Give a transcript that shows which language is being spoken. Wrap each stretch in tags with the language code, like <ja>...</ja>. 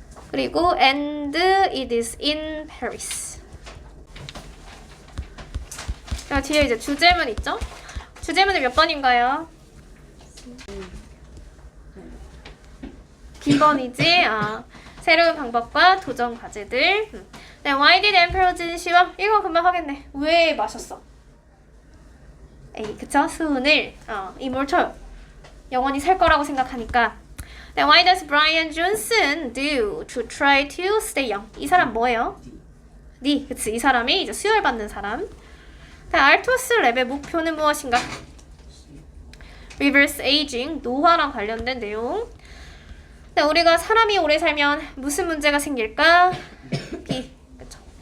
<ko>그리고</ko> <en>and it is in Paris.</en> <ko>자, 뒤에 이제 주제문 있죠? 주제문은 몇 번인가요? B번이지? 새로운 방법과 도전 과제들.</ko> <en>네, why did Emperor 진시황?</en> <ko>이거 금방 하겠네. 왜 마셨어? 에이, 그쵸? 수은을 이몰철 영원히 살 거라고 생각하니까.</ko> <en>네, why does Brian Johnson do to try to stay young?</en> <ko>이 사람 뭐예요? 니, 그치? 이 사람이 이제 수혈받는 사람. 네, 알토스 랩의 목표는 무엇인가?</ko> <en>reverse aging,</en> <ko>노화랑 관련된 내용. 네, 우리가 사람이 오래 살면 무슨 문제가 생길까? B. 그쵸?</ko>